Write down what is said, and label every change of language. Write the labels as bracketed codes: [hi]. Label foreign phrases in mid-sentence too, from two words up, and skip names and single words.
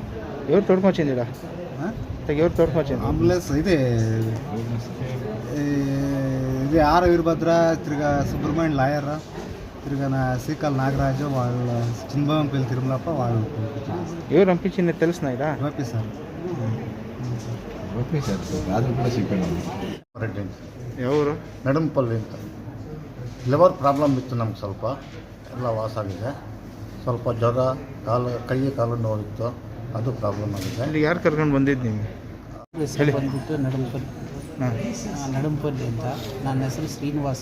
[te] ఎవరు తోడుకొచ్చింది? ఎవరు తోడుకొచ్చింది? అంబులెన్స్ ఇది ఆర్ వీరభద్ర, తిరిగా సుబ్రహ్మణ్యం లాయర్, తిరిగా శ్రీకాళ నాగరాజు, వాళ్ళ చిన్నబాంపల్లి తిరుమలప్ప వాళ్ళు. ఎవరు పంపించింది తెలుసునా? ఇలా [en] OP sir. okay sir [kn] ಅದು ಕೂಡ ಸಿಕ್ಕಿಲ್ಲ [te] రెడ్డి ఎవరు? [kn] ನಡಂಪಲ್ಲಿ ಅಂತ [en] liver problem [kn] ಇತ್ತು ನಮ್ಗೆ, ಸ್ವಲ್ಪ ಎಲ್ಲ ವಾಸ ಆಗಿದೆ. ಸ್ವಲ್ಪ ಜ್ವರ, ಕೈ ಕಾಲು ನೋವಿತ್ತು, ಅದು ಪ್ರಾಬ್ಲಮ್ ಆಗಿದೆ. ಇಲ್ಲಿ ಯಾರು ಕರ್ಕೊಂಡು ಬಂದಿದ್ದು ನೀವು? ಹೇಳಿ. ಬಂದ್ಬಿಟ್ಟು ನಡಂಪಲ್ಲಿ ಅಂತ. ನನ್ನ ಹೆಸರು ಶ್ರೀನಿವಾಸ.